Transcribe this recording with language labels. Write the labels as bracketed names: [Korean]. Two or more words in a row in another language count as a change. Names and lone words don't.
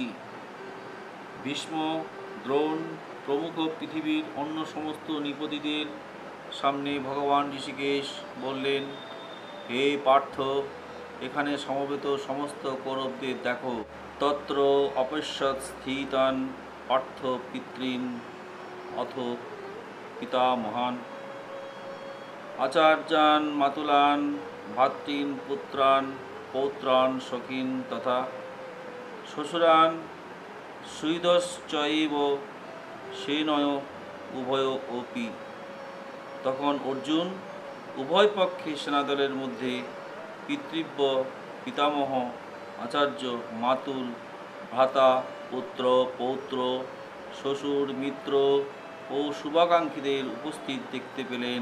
[Bangla] ভীষ্ম দ্রোণ প্রমুখ পৃথিবীর অন্য সমস্ত নৃপতিদের সামনে ভগবান ঋষিকেশ বললেন, হে পার্থ, এখানে সমবেত সমস্ত কৌরবদের দেখো। [Sanskrit] তত্র অপশ্যৎ স্থিতান পার্থ পিতৃন অথ পিতামহান আচার্যান মাতুলান ভাতৃন পুত্রান পৌত্রান সখীন তথা শ্বশুরান সুহৃদশ্চৈব সেনয় উভয় অপি। [Bangla] তখন অর্জুন উভয় পক্ষে সেনাদলের মধ্যে পিতৃব্য, পিতামহ, আচার্য, মাতুল, ভ্রাতা, পুত্র, পৌত্র, শ্বশুর, মিত্র ও শুভাকাঙ্ক্ষীদের উপস্থিত দেখতে পেলেন।